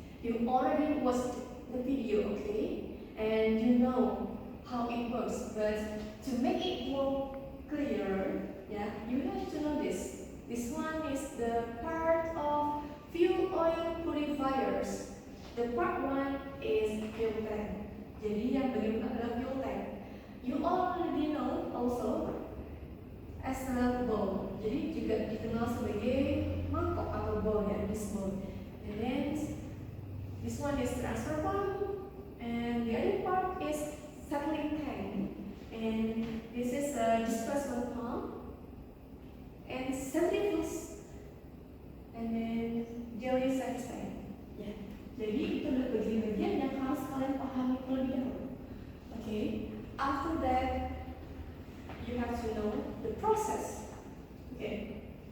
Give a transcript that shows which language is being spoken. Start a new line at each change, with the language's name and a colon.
English: You already watched the video, okay? And you know how it works, but to make it more clearer, yeah, you have to know this. This one is the part of fuel oil purifiers. The part one is fuel tank.
Indonesian: Jadi yang bagian adalah fuel tank.
English: You already know also as a bowl.
Indonesian: Jadi juga dikenal sebagai mangkok atau bowl, ya,
English: this bowl. And then this one is transfer pump, and the other part is settling tank. And this is a displacement pump and centrifuge, and then jelly size tank.
Indonesian: Ya, jadi itu adalah bagian-bagian yang harus kalian pahami terlebih dahulu.
English: Okay, after that you have to know the process. Okay.